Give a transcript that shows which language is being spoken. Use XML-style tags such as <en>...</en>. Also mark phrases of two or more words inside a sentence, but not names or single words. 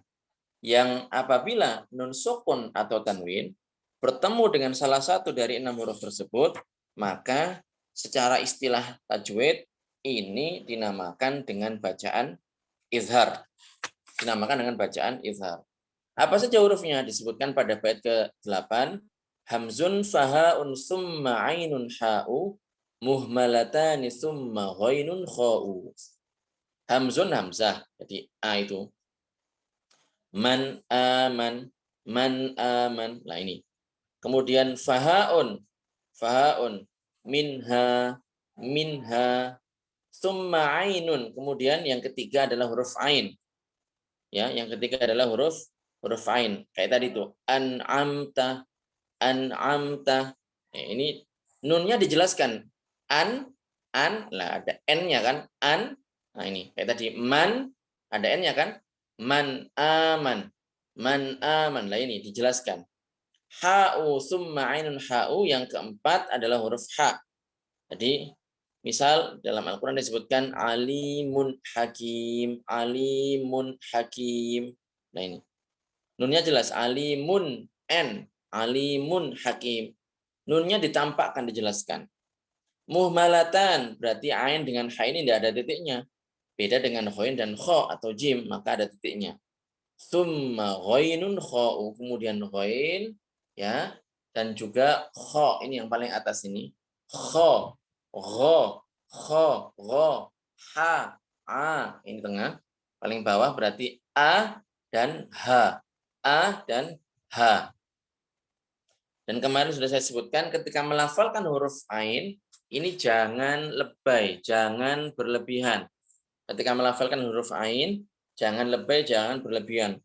<id>Yang apabila nun sukun atau tanwin bertemu dengan salah satu dari 6 huruf tersebut, maka secara istilah tajwid ini dinamakan dengan bacaan izhar. Dinamakan dengan bacaan izhar. Apa saja hurufnya? Disebutkan pada bait ke-8.</id> <ar>همزٌ فهاءٌ ثمّ عينٌ حاءُ مهملتانِ ثمّ غينٌ خاءُ. همزٌ همزة.</ar> <id>Jadi A itu.</id> <ar>مَن آمَن، مَن آمَن.</ar> <id>Nah ini.</id> <ar>Kemudian فهاءٌ، منها، ثمّ عينٌ.</ar> <id>Kemudian yang ketiga adalah huruf ain. Ya, yang ketiga adalah huruf ain. Kayak tadi itu an'amta. Ini nunnya dijelaskan. Lah ada n-nya kan? Nah ini kayak tadi man ada n-nya kan?</id> <ar>مَن آمَن.</ar> <id>Lah ini dijelaskan.</id> <ar>حاءُ ثمّ عينٌ حاءُ</ar> <id>yang keempat adalah huruf ha. Jadi Misal dalam Al-Quran disebutkan</id> <ar>عليمٌ حكيمٌ، عليمٌ حكيمٌ.</ar> <id>Nah ini, nunnya jelas,</id> <ar>عليمٌ، عليمٌ حكيمٌ.</ar> <id>Nunnya ditampakkan, dijelaskan. Muhmalatan, berarti ain dengan ha ini tidak ada titiknya. Beda dengan ghain dan kha atau jim, maka ada titiknya.</id> <ar>ثمّ غينٌ خاءُ,</ar> <id>kemudian ghain, ya, dan juga kha, ini yang paling atas ini. Kha, gha, kha, gha, ha, a, ini tengah. Paling bawah berarti a dan h. A dan h. Dan kemarin sudah saya sebutkan ketika melafalkan huruf ain, ini jangan lebay, jangan berlebihan. Ketika melafalkan huruf ain, jangan lebay, jangan berlebihan.</id>